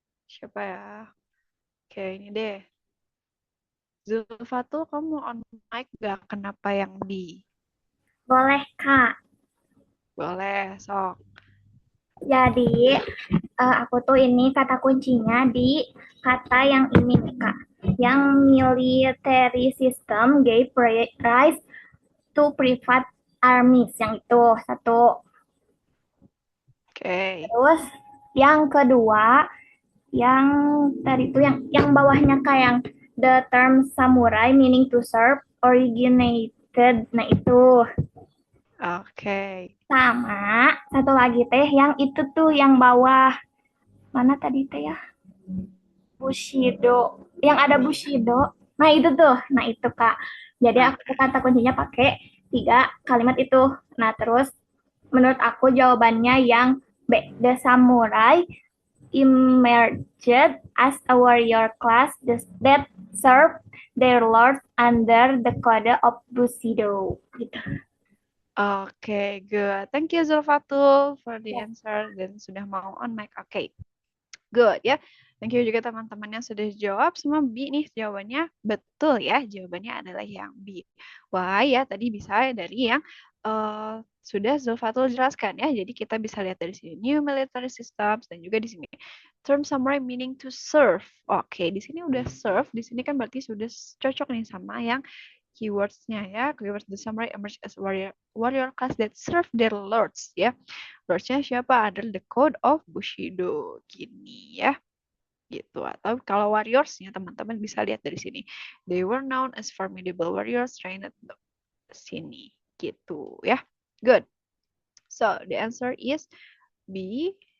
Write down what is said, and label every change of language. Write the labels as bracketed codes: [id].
[id] Siapa ya? Oke, ini deh. Zulfatul, kamu mau on mic gak? Kenapa yang B? Boleh, Kak. Boleh, sok. Jadi, aku tuh ini kata kuncinya di kata yang ini nih, Kak. [en] Yang military system gave rise to private armies. [id] Yang itu satu. Oke. Terus yang kedua, yang tadi itu yang bawahnya kayak yang [en] the term samurai meaning to serve originated. [id] Nah, itu. Oke. Sama satu lagi teh yang itu tuh yang bawah. Mana tadi teh ya? Bushido. Yang ada Bushido. Nah, itu tuh. Nah, itu, Kak. Jadi Nah, aku kata kuncinya pakai 3 kalimat itu. Nah, terus menurut aku jawabannya yang B. [en] The samurai emerged as a warrior class that served their lords under the code of Bushido. [id] Gitu. [en] oke, good. Thank you Zulfatul for the [id] Ya. answer dan sudah mau on mic. Oke. Good ya. Thank you juga teman-teman yang sudah jawab. Semua B nih jawabannya betul ya. Jawabannya adalah yang B. Wah ya tadi bisa dari yang sudah Zulfatul jelaskan ya. Jadi kita bisa lihat dari sini [en] new military systems [id] dan juga di sini [en] term samurai meaning to serve. [id] Oke, di sini udah serve. Di sini kan berarti sudah cocok nih sama yang keywords-nya ya. [en] Keywords the samurai emerge as warrior class that serve their lords ya. [id] Lords-nya siapa? Adalah [en] the code of Bushido. [id] Gini ya. Gitu. Atau kalau warriors-nya teman-teman bisa lihat dari sini. [en] They were known as formidable warriors trained at sini. Gitu ya. Good. So, the answer is B.